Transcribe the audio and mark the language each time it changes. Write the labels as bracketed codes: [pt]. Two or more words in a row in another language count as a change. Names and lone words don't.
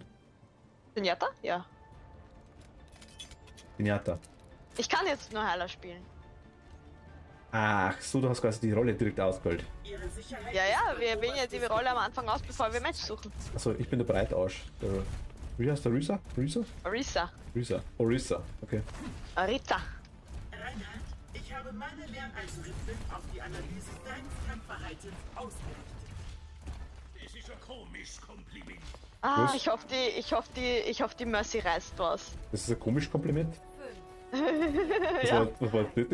[de] Senjata? Ja. Pinata. Ich kann jetzt nur Heiler spielen. Ach so, du hast quasi die Rolle direkt ausgewählt. Ihre Sicherheit Ja, ja, wir wählen jetzt die Rolle am Anfang aus, bevor wir Match suchen. Achso, ich bin der Breitausch. Wie heißt der Risa? Risa? Orisa. Risa. Orisa, okay. Rita. Reinhard, ich habe meine Lernalgorithmen auf die Analyse deines Kampfverhaltens ausgerichtet. Das ist ein komisches Kompliment. Ah, Was? ich hoffe, die Mercy reißt was. Das ist ein komisches Kompliment. 5, Was war das?